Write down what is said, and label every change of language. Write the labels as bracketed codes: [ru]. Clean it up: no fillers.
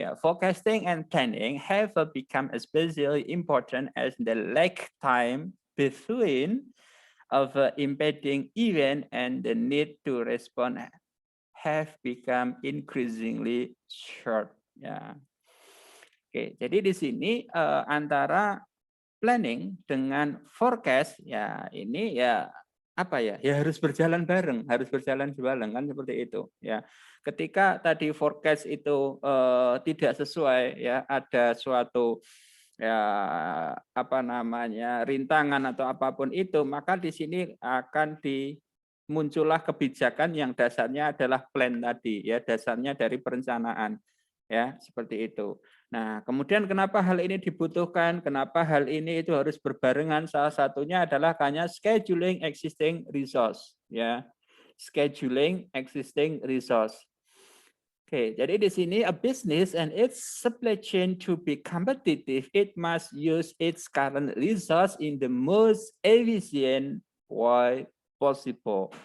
[en] Yeah, forecasting and planning have become especially important as the lag time between of impending event and the need to respond have become increasingly short. Ya. [id] Oke, jadi di sini antara planning dengan forecast ya ini ya apa ya? Ya harus berjalan bareng, harus berjalan bareng kan seperti itu ya. Ketika tadi forecast itu tidak sesuai ya, ada suatu ya apa namanya rintangan atau apapun itu, maka di sini akan muncullah kebijakan yang dasarnya adalah plan tadi ya, dasarnya dari perencanaan ya, seperti itu. Nah, kemudian kenapa hal ini dibutuhkan? Kenapa hal ini itu harus berbarengan? Salah satunya adalah hanya [en] scheduling existing resource [id] ya. [en] Scheduling existing resource. [id] Oke, jadi di sini [en] a business and its supply chain to be competitive, it must use its current resource in the most efficient way possible.